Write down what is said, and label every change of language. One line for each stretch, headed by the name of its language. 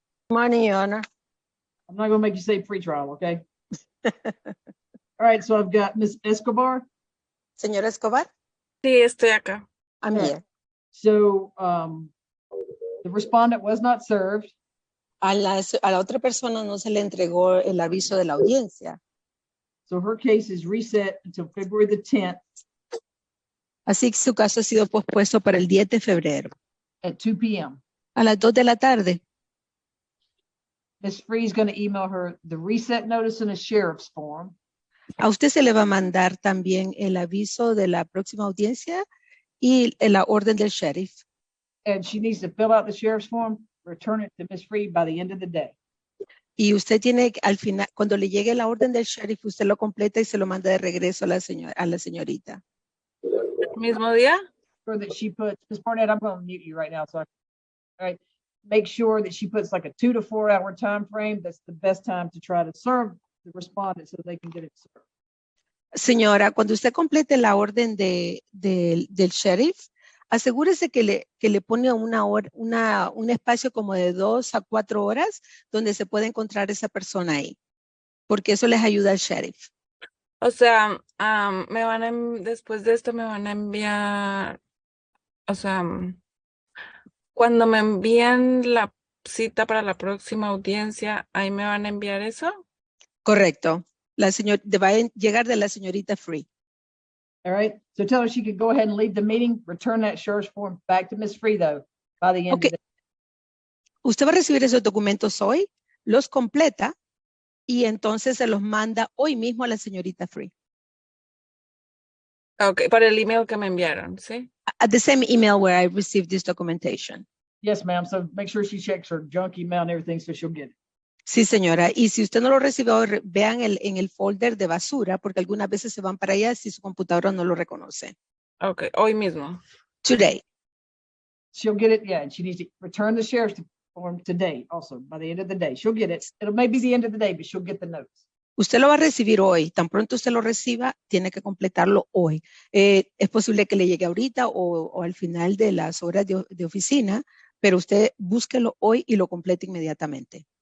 English: Morning, Your Honor. I'm not gonna make you say pretrial, okay? All right, so I've got Ms. Escobar.
Spanish: Señora Escobar, Sí, estoy acá.
English: I'm Yeah. here. So the respondent was not served.
Spanish: A la otra persona no se le entregó el aviso de la audiencia.
English: So her case is reset until February the 10th
Spanish: Así que su caso ha sido pospuesto para el 10 de febrero
English: at 2 p.m.
Spanish: a las 2 de la tarde.
English: Ms. Free is going to email her the reset notice and a sheriff's form.
Spanish: A usted se le va a mandar también el aviso de la próxima audiencia y la orden del sheriff.
English: And she needs to fill out the sheriff's form, return it to Ms. Free by the end of the day.
Spanish: Y usted tiene, al final, cuando le llegue la orden del sheriff, usted lo completa y se lo manda de regreso a la señorita. ¿Mismo día?
English: Sure that she puts, Ms. Barnett, I'm going to mute you right now. So, all right, make sure that she puts like a 2 to 4 hour time frame. That's the best time to try to serve the respondent so they can get it served.
Spanish: Señora, cuando usted complete la orden del sheriff, asegúrese que le pone un espacio como de 2 a 4 horas donde se puede encontrar esa persona ahí, porque eso les ayuda al sheriff. O sea, después de esto me van a enviar, o sea, cuando me envíen la cita para la próxima audiencia, ¿ahí me van a enviar eso? Correcto. Va a llegar de la señorita Free.
English: All right. So tell her she could go ahead and leave the meeting, return that sheriff's form back to Ms. Free though, by the end of the day.
Spanish: Usted va a recibir esos documentos hoy, los completa y entonces se los manda hoy mismo a la señorita Free. Ok, para el email que me enviaron, ¿sí?
English: At the same email where I received this documentation. Yes, ma'am. So make sure she checks her junk email and everything so she'll get it.
Spanish: Sí, señora. Y si usted no lo recibió, vean en el folder de basura, porque algunas veces se van para allá si su computadora no lo reconoce. Ok, hoy mismo.
English: Today. She'll get it. Yeah, and she needs to return the sheriff's form today also, by the end of the day. She'll get it. It'll may be the end of the day, but she'll get the notes.
Spanish: Usted lo va a recibir hoy. Tan pronto usted lo reciba, tiene que completarlo hoy. Es posible que le llegue ahorita o al final de las horas de oficina, pero usted búsquelo hoy y lo complete inmediatamente.